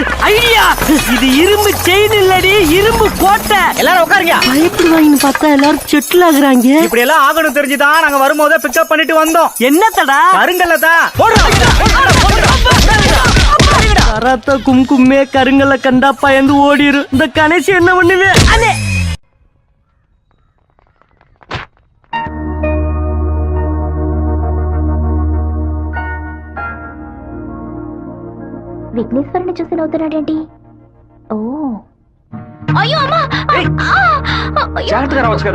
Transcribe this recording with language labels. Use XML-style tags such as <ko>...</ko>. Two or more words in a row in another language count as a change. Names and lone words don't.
<ta>ஐடியா, இது இரும்பு செயின் இல்லடி, இரும்பு கோட்டை. எல்லாரும் உட்காருங்க. பயப்படுவாங்கன்னு பார்த்தா எல்லாரும் செட்டில் ஆகுறாங்க. இப்படி எல்லாம் ஆகணும் தெரிஞ்சுதான் நாங்க வரும்போதே பிக்கப் பண்ணிட்டு வந்தோம். என்னத்தடா? கருங்கல்லதா கராத்தா கும்கும்மே கருங்கல்ல கண்டா பயந்து ஓடிரு. இந்த கணேசி என்ன பண்ணுவே?</ta> <te>విఘ్నేశ్వరుని చూసి నవ్వుతున్నాడేంటి? ఓ అయ్యో అమ్మా, జాగ్రత్తగా రావచ్చు కదా.</te>